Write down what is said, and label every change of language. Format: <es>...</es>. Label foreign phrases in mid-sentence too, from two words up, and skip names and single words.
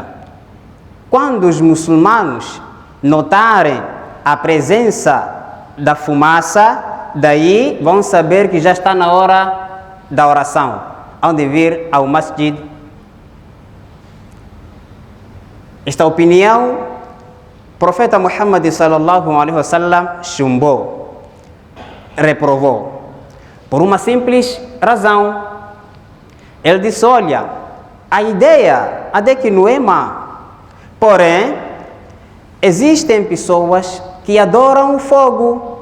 <pt>Quando os muçulmanos notarem a presença da fumaça, daí vão saber que já está na hora da oração, onde vir ao masjid." Esta opinião, o profeta Muhammad</pt> <ar>صلى الله عليه وسلم</ar> <pt>chumbou, reprovou, por uma simples razão. Ele disse: "Olha, a ideia até que não é má, porém, existem pessoas que adoram o fogo.</pt>